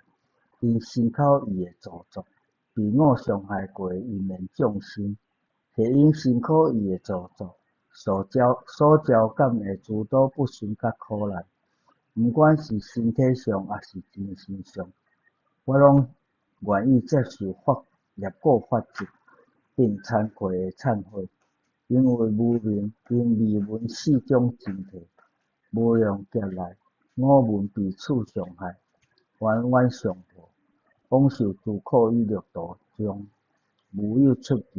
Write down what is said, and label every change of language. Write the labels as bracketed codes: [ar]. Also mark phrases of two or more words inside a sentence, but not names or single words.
[nan] 因身口意的造作，被我傷害過的因緣眾生，係因身口意的造作所招感的諸多不順甲苦難，毋管是身體上，抑是精神上，我攏願意接受法業果法則，並慚愧的懺悔。因為無明，因未聞四種真諦，無量劫來，我聞彼此傷害，冤冤相報，往受諸苦與六道中，無有出期。